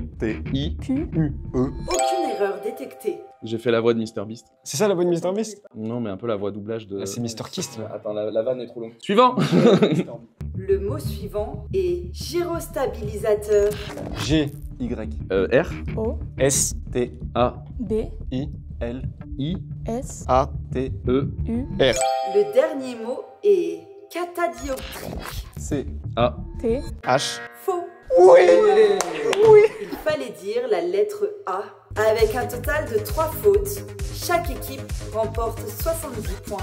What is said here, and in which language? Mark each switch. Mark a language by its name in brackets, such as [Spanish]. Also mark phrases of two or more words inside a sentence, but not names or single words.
[French] T, I. Q. Aucune erreur détectée. J'ai fait la voix de Mr Beast. C'est ça la bonne Mr Beast? Non mais un peu la voix doublage de... Ah, c'est Mr Kist. Attends, la vanne est trop longue. Suivant. Le mot suivant est gyrostabilisateur. G. Y, R, O, S. T, A, B, I. L, I, S, A. T, E, U, R. Le dernier mot est catadioptrique. C, A. T. H. Faux. Oui. Il fallait dire la lettre A. Avec un total de 3 fautes, chaque équipe remporte 70 points.